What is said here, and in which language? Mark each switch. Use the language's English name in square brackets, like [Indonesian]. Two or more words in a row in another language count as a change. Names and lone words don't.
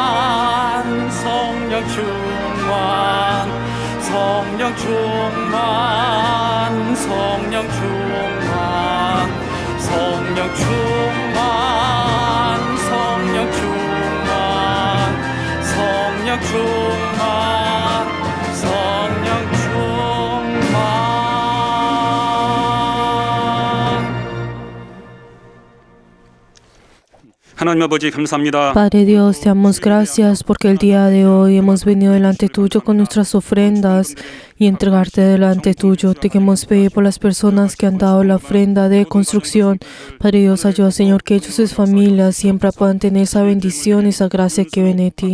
[Korean] 성령 충만 성령 충만 성령 충만 성령 충만 성령 충만 성령 충만 성령 충만. 하나님 아버지 감사합니다. [Spanish] Padre Dios, te damos gracias porque el día de hoy hemos venido delante tuyo con nuestras ofrendas y entregarte delante tuyo. Te queremos pedir por las personas que han dado la ofrenda de construcción. Padre Dios, ayuda, Señor, que ellos y sus familias siempre puedan tener esa bendición y esa gracia que viene de ti.